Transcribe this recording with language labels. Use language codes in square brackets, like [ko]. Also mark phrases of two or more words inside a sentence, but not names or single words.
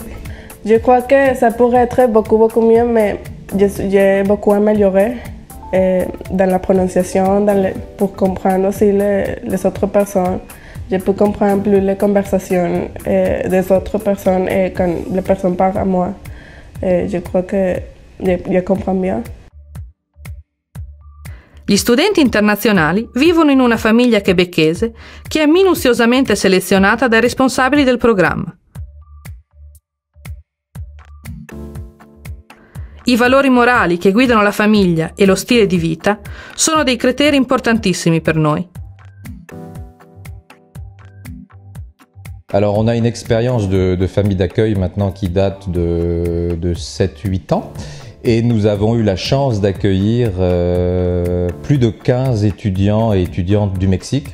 [fr] Je crois que ça pourrait être beaucoup mieux, mais j'ai beaucoup amélioré dans la prononciation, pour comprendre aussi les autres personnes. Je peux comprendre plus les conversations des autres personnes et quand les personnes parlent à moi. Je crois que je comprends bien. [it] Gli studenti internazionali vivono in una famiglia québécoise che è minuziosamente selezionata dai responsabili del programma. I valori morali che guidano la famiglia e lo stile di vita sono dei criteri importantissimi per noi. [fr] Alors on a une expérience de famille d'accueil maintenant qui date de 7-8 ans et nous avons eu la chance d'accueillir plus de 15 étudiants et étudiantes du Mexique.